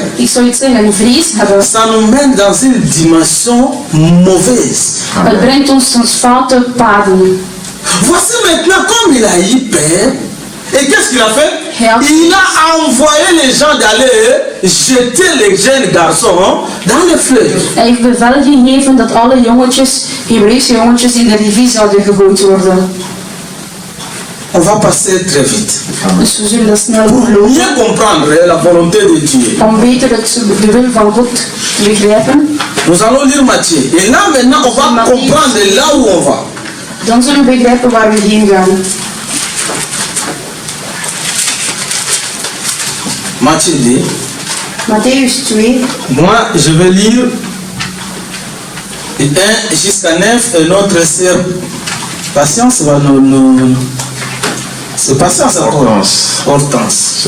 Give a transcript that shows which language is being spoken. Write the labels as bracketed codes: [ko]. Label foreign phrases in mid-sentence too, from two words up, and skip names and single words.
[nl] ik zou iets zeggen, vrees hebben, [fr] ça nous mène dans une dimension mauvaise. [nl] Het brengt ons tot foute paden. [fr] Voici maintenant comme il a eu peur. Et qu'est-ce qu'il a fait? Il a envoyé les gens d'aller jeter les jeunes garçons dans le fleuve. [nl] Hij heeft bevel gegeven dat alle jongetjes, Hebreeuwse jongetjes, in de rivier zouden gegooid worden. [fr] On va passer très vite. [nl] Dus we zullen dat snel [fr] Pour [nl] lopen. [fr] mieux comprendre la volonté de Dieu. [nl] Om beter de wil van God te begrijpen. [fr] Nous allons lire Matthieu. Et là maintenant on va comprendre là où on va. [nl] Dan zullen we begrijpen waar we heen gaan. [fr] Matthieu 2. [de] Matthäus 2. [fr] Moi, je vais lire 1 jusqu'à 9 et notre sœur Patience va nous... C'est Patience encore. Hortense.